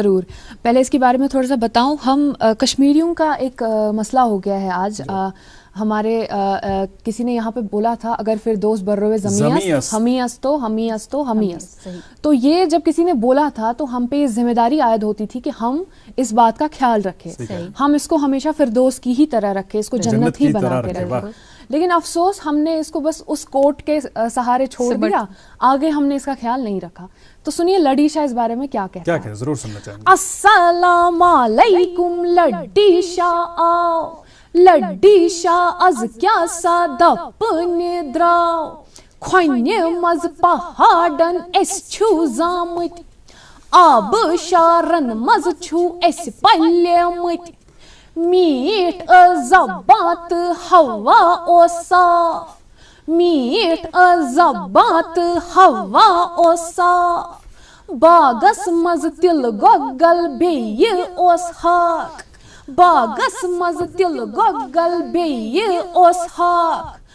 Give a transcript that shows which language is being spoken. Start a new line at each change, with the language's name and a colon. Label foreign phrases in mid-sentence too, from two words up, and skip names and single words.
Urdu: ضرور، پہلے اس کے بارے میں تھوڑا سا بتاؤں، ہم کشمیریوں کا ایک مسئلہ ہو گیا ہے آج، ہمارے کسی نے یہاں پہ بولا تھا
Persian: اگر پھر دوست برروے زمیست ہمیست،
Urdu: تو یہ جب کسی نے بولا تھا تو ہم پہ یہ ذمہ داری عائد ہوتی تھی کہ ہم اس بات کا خیال رکھیں، ہم اس کو ہمیشہ فردوس کی ہی طرح رکھیں، اس کو جنت ہی بنا کے رکھیں، لیکن افسوس ہم نے اس کو بس اس کوٹ کے سہارے چھوڑ دیا، آگے ہم نے اس کا خیال نہیں رکھا۔ تو سنیے لڑی شاہ اس بارے میں کیا کہتا ہے۔ ضرور سننا چاہیں گے۔
Arabic: السلام علیکم
Kashmiri: لڑی شاہ آؤ، لڑی شاہ از کیا سادہ پنی دراو، کھونے مز پہاڑن اس چھو زامت، آب شارن مز چھو اس پلیمت میٹ زبان تہ ہوا او صاف میٹ زبان تہ ہوا او صاف باغس مز تل گۄگل بیٚیہِ اوس ہاک باغس مز تل گۄگل بیٚیہِ اوس ہاک